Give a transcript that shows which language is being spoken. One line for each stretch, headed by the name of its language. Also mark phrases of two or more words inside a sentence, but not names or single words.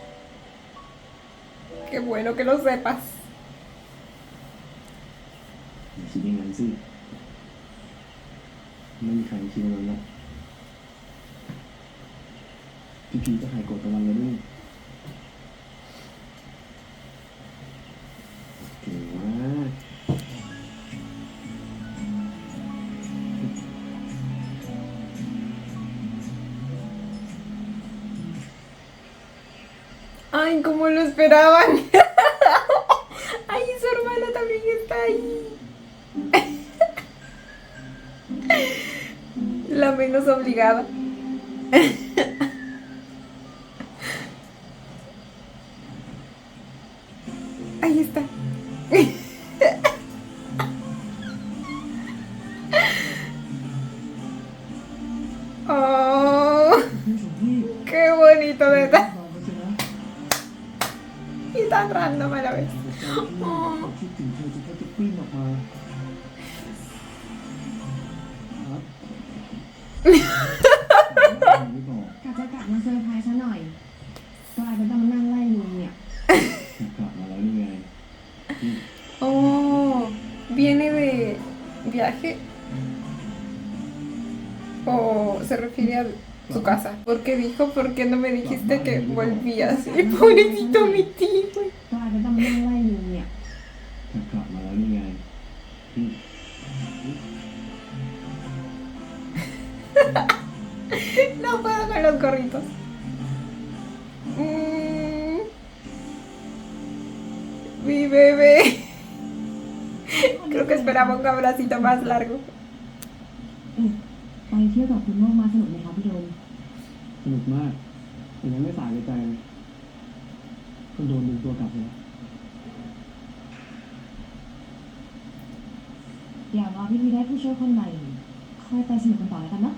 Spanish: Qué bueno que lo sepas.
Thai: อย่าคิดอย่างนั้นสิไม่มีใครคิดอย่างนั้นหรอกพี่พีทจะหายโกรธตะวันแล้วด้วยเก่งมาก
Spanish: Ay, cómo lo esperaban. Ay, su hermana también está ahí. La menos obligada. Ahí está. Oh,
Thai: พี่ชมพู่
Spanish: qué bonito de estar.
Thai: ฟังเขาสินะ
Spanish: Y tan random a la vez.
Thai: คิดถึงเธอจนแทบจะปลิ้นออกมาครับไม่บอก กะจะกลับมาเซอร์ไพรส์ซะหน่อยกลายเป็นต้องมานั่งไล่ลุงเนี่ย กลับมาแล้วนี่ไง
Spanish: Oh, viene de viaje. O se refiere a su casa. Porque dijo, ¿por qué no me dijiste que volvías? Y pobrecito mi tío.
Thai: กลายเป็นต้องมานั่งไล่ลุงเนี่ย กลับมาแล้วนี่ไง
Spanish: No puedo con los gorritos. Mm. Mi bebé. Creo que esperaba un abracito más largo.
Thai: ไปเที่ยวกับคุณโมกมาสนุกไหมคะพี่โดม สนุกมากแต่ยังไม่สายเลยใจก็โดนดึงตัวกลับแล้ว เดี๋ยวรอพี่พีได้ผู้ช่วยคนใหม่ค่อยไปสนุกกันต่อแล้วกันเนาะ